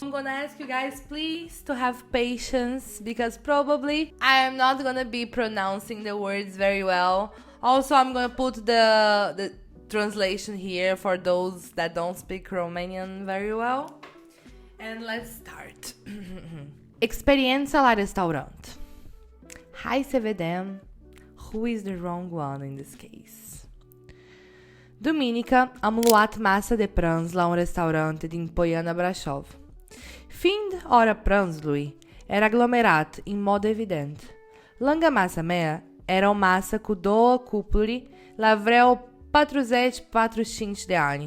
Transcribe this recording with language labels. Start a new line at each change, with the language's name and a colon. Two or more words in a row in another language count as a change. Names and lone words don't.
English: I'm gonna ask you guys please to have patience because probably I am not gonna be pronouncing the words very well. Also, I'm gonna put the translation here for those that don't speak Romanian very well. And let's start.
Romanian: Experiența la restaurant. Hai să vedem
English: who is the wrong one in this case.
Romanian: Duminică am luat masă de prânz la un restaurant din Poiana, Brașov. Fiind ora prânzului, era aglomerat în mod evident. Lângă masa mea era o masă cu 2 cupluri la vreo 40-45 de ani.